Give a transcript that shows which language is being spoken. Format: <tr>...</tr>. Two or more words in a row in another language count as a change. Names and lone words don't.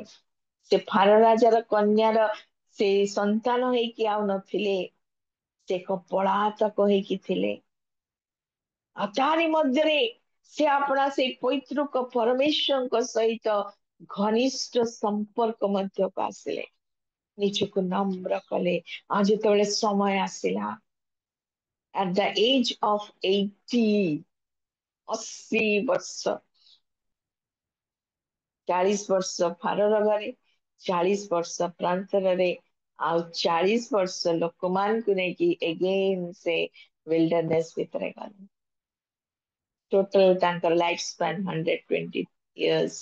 <or>ସେ ଫାରୋ ରାଜାର କନ୍ୟାର ସେ ସନ୍ତାନ ହେଇକି ଆଉ ନଥିଲେ, ସେ ଏକ ପଳାତକ ହେଇକି ଥିଲେ। ଆଉ ତାରି ମଧ୍ୟରେ ସେ ଆପଣା ସେଇ ପୈତୃକ ପରମେଶ୍ୱରଙ୍କ ସହିତ ଘନିଷ୍ଠ ସମ୍ପର୍କ ମଧ୍ୟକୁ ଆସିଲେ, ନିଜକୁ ନମ୍ର କଲେ। ଆଉ ଯେତେବେଳେ ସମୟ ଆସିଲା,</or> <en>at the age of 80,</en> <or>80 ବର୍ଷ, 40 ବର୍ଷ ଫାରୋର ଘରେ, 40 ବର୍ଷ ପ୍ରାନ୍ତରରେ, ଆଉ 40 ବର୍ଷ ଲୋକମାନଙ୍କୁ ନେଇକି ଏଗେନ୍ ସେ ୱିଲ୍ଡରନେସ୍ ଭିତରେ ଗଲେ। ଟୋଟାଲ ତାଙ୍କର</or> <en>life span</en> <or>120 years।</or>